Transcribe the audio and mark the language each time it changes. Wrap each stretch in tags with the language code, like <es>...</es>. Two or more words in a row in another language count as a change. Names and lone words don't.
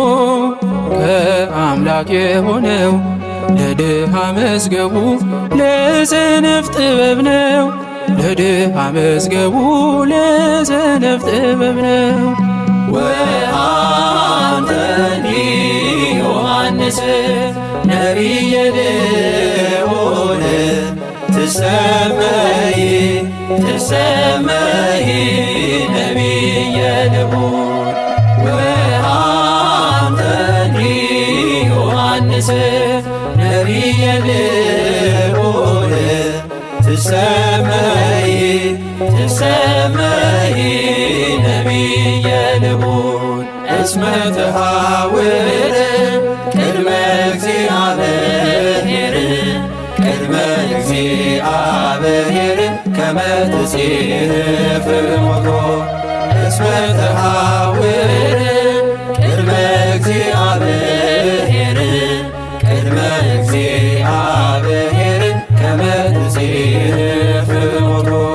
<am>ከአምላክ የሆነው ለድሃ መዝገቡ ለሰነፍ ጥበብ ነው ለድሃ መዝገቡ ለሰነፍ ጥበብ ነው።</am> <gez>ወአንተኒ ዮሐንስ ነቢየ ልዑል ትሰመይ ትሰመይ ነቢየ ልዑል ወአንተ ዮሐንስ ነቢየ ልዑል ትሰመይ ትሰመይ ነቢየ ልዑል እስመ ተሃውር ቅድመ እግዚአብሔር ቅድመ እግዚአብሔር ከመ ትጼፍ ሞቶ እስመ ተሃውር ቅድመ እግዚአብሔር ቅድመ እግዚአብሔር ከመ ትጼፍ ሞቶ</gez>